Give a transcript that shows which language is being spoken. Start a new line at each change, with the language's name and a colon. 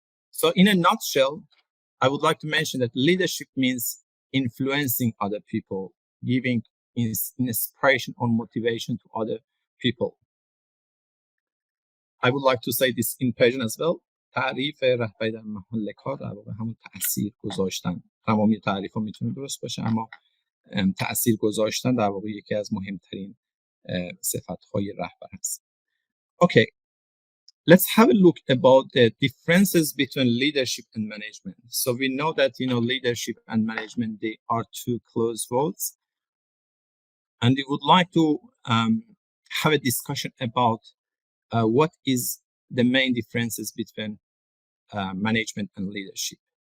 English: So in a nutshell, I would like to mention that leadership means influencing other people, giving inspiration or motivation to other people. I would like to say this in Persian as well.
Persian: تعریف رهبری در محل کار در واقع همون تأثیر گذاشتن. تمامی تعریف‌ها میتونه درست باشه، اما تأثیر گذاشتن در واقع یکی از مهمترین صفت‌های رهبر هست.
English: Okay, let's have a look about the differences between leadership and management. So we know that leadership and management, they are two close words, and we would like to have a discussion about what is the main differences between management and leadership.